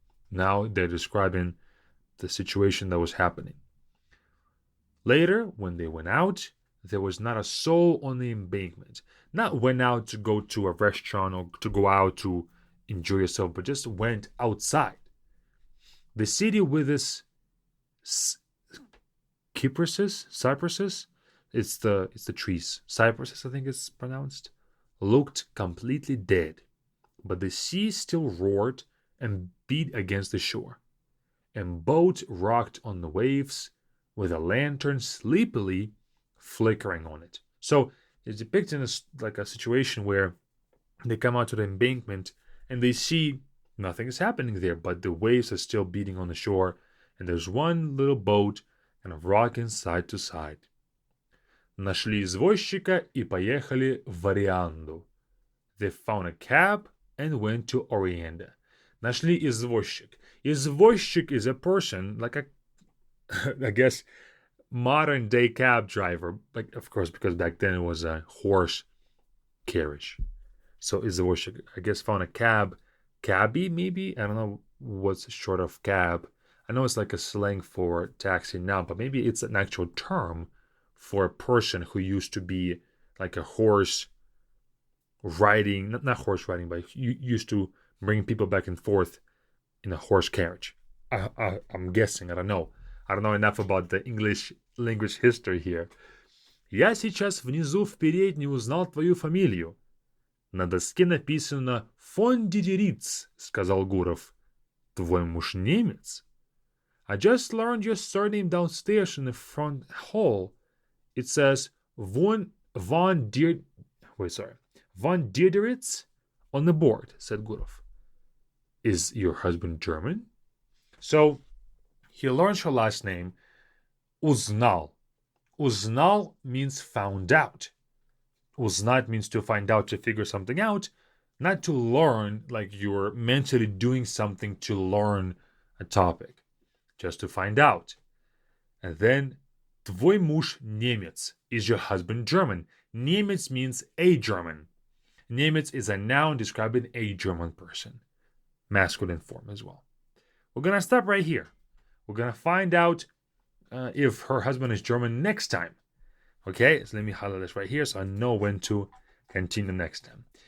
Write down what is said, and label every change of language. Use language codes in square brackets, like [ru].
[en] Now they're describing the situation that was happening. Later, when they went out, there was not a soul on the embankment. Not went out to go to a restaurant or to go out to enjoy yourself, but just went outside. The city with its cypresses, it's the trees. Cypresses, I think it's pronounced, looked completely dead. But the sea still roared and beat against the shore, and boat rocked on the waves with a lantern sleepily flickering on it. So it's depicting like a situation where they come out to the embankment and they see nothing is happening there, but the waves are still beating on the shore, and there's one little boat kind of rocking side to side. [ru] Нашли извозчика и поехали в Арианду. [en] They found a cab and went to Orianda. [ru] Нашли извозчик. [en] Извозчик is a person, like a, I guess, modern day cab driver. Like, of course, because back then it was a horse carriage. So извозчик, I guess, found a cab. Cabbie, maybe? I don't know what's short of cab. I know it's like a slang for taxi now, but maybe it's an actual term for a person who used to be like a horse riding, not horse riding, but used to bring people back and forth in a horse carriage. I'm guessing, I don't know. I don't know enough about the English language history here. [ru] Я сейчас внизу в передней узнал твою фамилию. На доске написано «Фон Дидериц», сказал Гуров. Твой муж немец? [en] I just learned your surname downstairs in the front hall. It says von Dideritz on the board, said Gurov. Is your husband German? So he learns her last name, Uznal. Uznal means found out. Uznat means to find out, to figure something out, not to learn like you're mentally doing something to learn a topic, just to find out. And then, [ru] твой муж немец. [en] Is your husband German? Немец means a German. Немец is a noun describing a German person. Masculine form as well. We're going to stop right here. We're going to find out if her husband is German next time. Okay, so let me highlight this right here so I know when to continue next time.